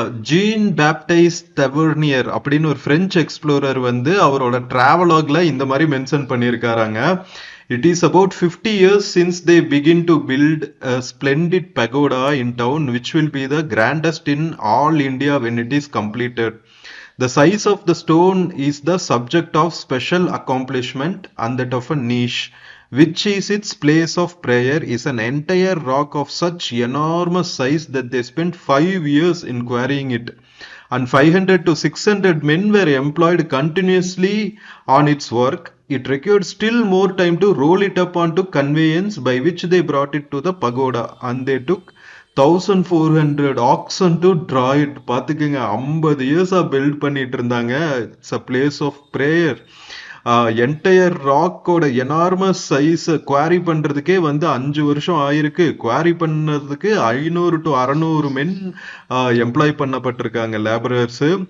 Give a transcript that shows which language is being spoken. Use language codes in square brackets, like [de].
[ta] Gene baptise தெவர்னியர் அப்படின்னு ஒரு French explorer வந்து அவரோட டிராவலாக்ல இந்த மாதிரி மென்ஷன் பண்ணியிருக்காங்க. [en] It is about 50 years since they begin to build a splendid pagoda in town, which will be the grandest in all India when it is completed. The size of the stone is the subject of special accomplishment, and that of a niche, which is its place of prayer, is an entire rock of such enormous size that they spent 5 years in quarrying it. And 500 to 600 men were employed continuously on its work. It required still more time to roll it up onto conveyance by which they brought it to the pagoda, and they took 1400 oxen to draw it. [ta] பாத்துக்கங்க, 50 இயர்ஸா build பண்ணிட்டு இருந்தாங்க. [en] It's a place of prayer. [ta] Entire ராக்கோட enormous size quarry பண்றதுக்கே வந்து 5 வருஷம் ஆயிருக்கு. Quarry பண்ணதுக்கு 500 to 600 men employee பண்ணப்பட்டிருக்காங்க, labourers.